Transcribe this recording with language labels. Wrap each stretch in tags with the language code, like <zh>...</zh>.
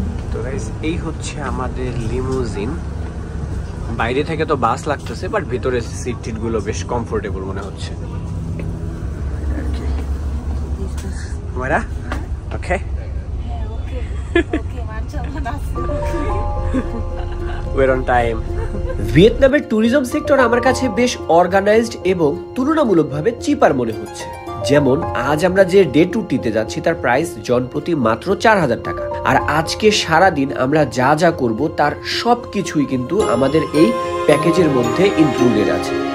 <bn>তো গাইস, এই হচ্ছে আমাদের লিমুজিন। বাইরে থেকে তো বাস লাগতেছে, বাট ভিতরে সিট টিট গুলো বেশ কমফোর্টেবল মনে হচ্ছে।</bn> <en>Humaira, okay we're on time.</en> <bn>ভিয়েতনামের ট্যুরিজম সেক্টর আমার কাছে বেশ অর্গানাইজড এবং তুলনামূলকভাবে চিপার মনে হচ্ছে। যেমন আজ আমরা যে ডে ট্যুরটিতে যাচ্ছি তার প্রাইস জন প্রতি মাত্র 4000 টাকা। আর আজকে সারা দিন আমরা যা যা করব তার সবকিছুই কিন্তু আমাদের এই প্যাকেজের মধ্যে ইনক্লুডেড আছে।</bn>